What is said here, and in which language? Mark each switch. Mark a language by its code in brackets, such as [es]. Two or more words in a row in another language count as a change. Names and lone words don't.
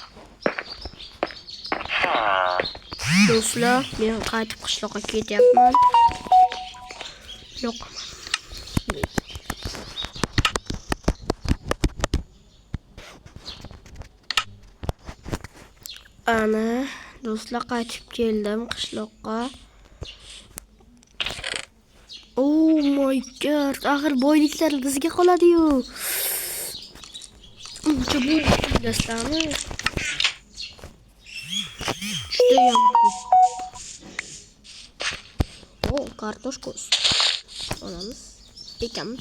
[uz] Do'stlar, men qaytib qishloqqa ketyapman. Yo'q. Ana do'stlar, qaytib keldim qishloqqa. [en] Oh my god, [uz] axir boyliklar bizga qoladi-yu. Uncha bo'lasizmi? Judayam ko'p. Oh, kartoshka olamiz, ekamiz.